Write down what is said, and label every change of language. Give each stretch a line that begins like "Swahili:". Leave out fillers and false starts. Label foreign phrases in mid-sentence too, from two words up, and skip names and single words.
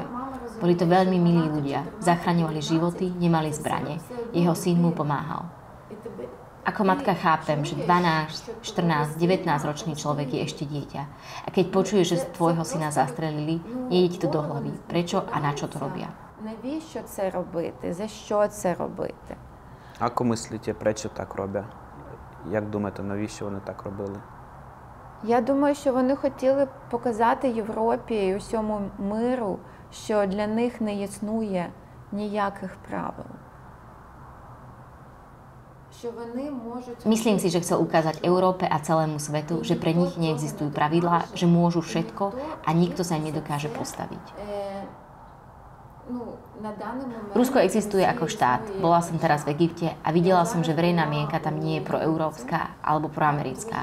Slovak: Boli to veľmi milí ľudia, zachraňovali životy, nemali zbrane. Jeho syn mu pomáhal. Ako matka chápem, že 12, 14, 19-ročný človek je ešte dieťa. A keď počuješ, že tvojho syna zastrelili, nejde ti to do hlavy. Prečo a na čo to robia?
Ukrainian: Навіщо це робити? За що це робити? Як мислите, прečo так роблять? Як думаєте, навіщо вони так робили? Я думаю, що вони хотіли показати Європі і усьому миру, що для них не існує ніяких правил.
Slovak: Myslím si, že chcel ukázať Európe a celému svetu, že pre nich neexistujú pravidlá, že môžu všetko a nikto sa im nedokáže postaviť. Rusko existuje ako štát. Bola som teraz v Egypte a videla som, že verejná mienka tam nie je proeurópska alebo proamerická.